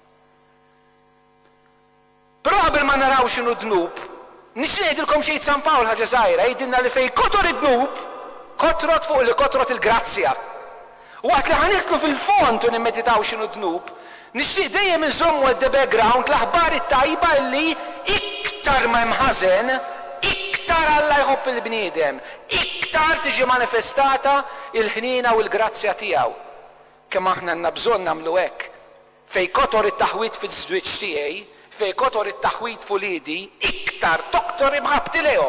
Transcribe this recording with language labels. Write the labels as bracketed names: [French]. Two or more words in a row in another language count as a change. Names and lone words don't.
[Maltese] Però qabel ma naraw x'inhu dnub, nixtieq ngħidilkom xejn San Pawl ħaġa żgħira, jgħidilna li fejn kotor id-dnub, kotrot fuq li kotrot il-grazzja. Waqt li ħanieħdu fil-fond u nimmeditaw x'inhu dnub, nixtieq dejjem inżommu [English] at the background [Maltese] l-aħbar it-tajba li iktar ma hemm ħażen, iktar Alla jħobb il-bniedem, iktar tiġi manifestata il-ħniena u l-grazzja tiegħu. Kemm aħna għandna bżonn nagħmlu hekk. Fejn kotor it-taħwit fiż-żwieġ tiegħi, fejn kotor it-taħwit fulidi, iktar doktor imħabti lejhom.